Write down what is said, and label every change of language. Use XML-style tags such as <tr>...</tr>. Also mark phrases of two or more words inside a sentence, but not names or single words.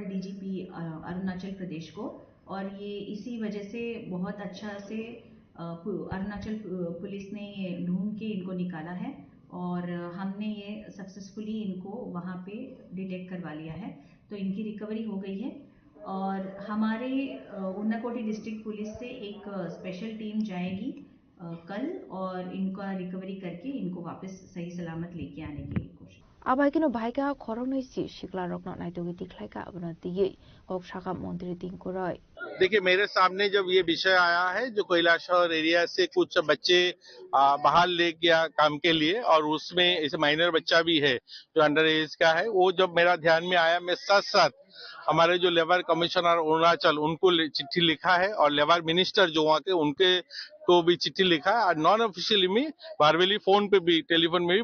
<hi>DGP अरुणाचल प्रदेश को और ये इसी वजह से बहुत अच्छा से अरुणाचल पुलिस ने ये ढूंढ के इनको निकाला है और हमने ये सक्सेसफुली इनको वहाँ पे डिटेक्ट करवा लिया है तो इनकी रिकवरी हो गई है और हमारे उन्नाकोटी</hi> <en>district police</en> <hi>से एक</hi> <en>special team</en> <hi>जाएगी कल और इनका रिकवरी करके इनको वापस सही सलामत लेके आने की कोशिश</hi> <trp>Abaikino baika khorongni si shikla rokno naitogi tikhlaika abnati ye okshaka मंत्री तिंकुरय</trp> <hi>देखिए मेरे सामने जब ये विषय आया है जो कैलाशहर एरिया से कुछ बच्चे बाहर ले गया काम के लिए और उसमें इस माइनर बच्चा भी है जो</hi> <en>under age</en> <hi>का है वो जब मेरा ध्यान में आया मैं साथ साथ हमारे जो</hi> <en>labour commissioner</en> <hi>अरुणाचल उनको चिट्ठी लिखा है और</hi> <en>labour minister</en> <hi>जो वहाँ के उनके को भी चिट्ठी लिखा है और</hi> <en>non officially</en> <hi>में</hi> <en>verbally phone</en> <hi>पे भी टेलीफोन में भी</hi>